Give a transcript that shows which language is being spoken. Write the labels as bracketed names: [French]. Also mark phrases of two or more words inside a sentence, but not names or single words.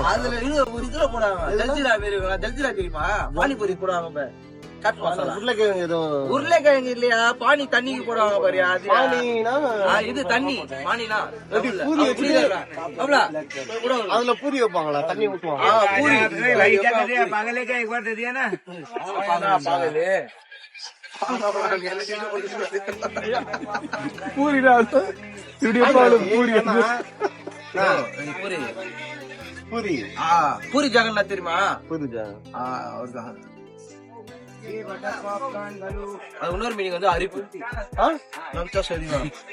[Tamil] அதுல இது ஒரு இதுல போடுவாங்க ஜல்ஜிரா வேறுங்களா ஜல்ஜிரா தெரியுமா பானிபூரி போடுவாங்க சாட் மசாலா உருளைக்கிழங்கு ஏதோ உருளைக்கிழங்கு இல்லையா பானி தண்ணிக்கு போடுவாங்க பாரு அது பானினா இது தண்ணி பானினா எப்படி பூரி புரியுதா அவ்வளோ அதுல பூரி வைப்பாங்களா தண்ணி ஊத்துவாங்க. பூரி [Hindi] पागल क्या एक बार दे दिया ना [Tamil] பூரிடா இப்படி பாலு பூரி பூரி பூரி பூரி ஜெகநாத் தெரியுமா புரியுதா? அவர்தான் அது இன்னொரு மீனிங் வந்து அரிப்பு நினைச்சா சரிதான்